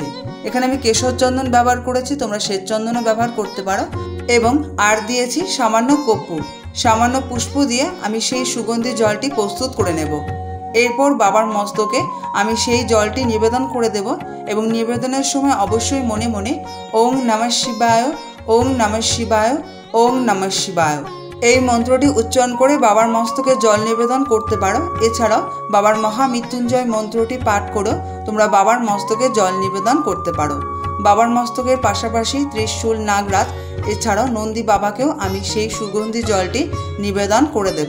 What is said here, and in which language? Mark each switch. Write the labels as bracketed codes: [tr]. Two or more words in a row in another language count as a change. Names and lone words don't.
[bn] এখানে আমি কেশর চন্দন ব্যবহার করেছি, তোমরা শ্বেত চন্দনও ব্যবহার করতে পারো। এবং আর দিয়েছি সামান্য কর্পূর। সামান্য পুষ্প দিয়ে আমি সেই সুগন্ধি জলটি প্রস্তুত করে নেব। এরপর বাবার মস্তকে আমি সেই জলটি নিবেদন করে দেব এবং নিবেদনের সময় অবশ্যই মনে মনে [sa] ওং নমঃ শিবায় ওং নমঃ শিবায় ওং নমঃ শিবায় [bn] এই মন্ত্রটি উচ্চারণ করে বাবার মস্তকে জল নিবেদন করতে পারো। এছাড়াও বাবার মহামৃত্যুঞ্জয় মন্ত্রটি পাঠ করে তোমরা বাবার মস্তকে জল নিবেদন করতে পারো। বাবার মস্তকের পাশাপাশি ত্রিশূল, নাগরাজ এছাড়াও নন্দী বাবাকেও আমি সেই সুগন্ধি জলটি নিবেদন করে দেব।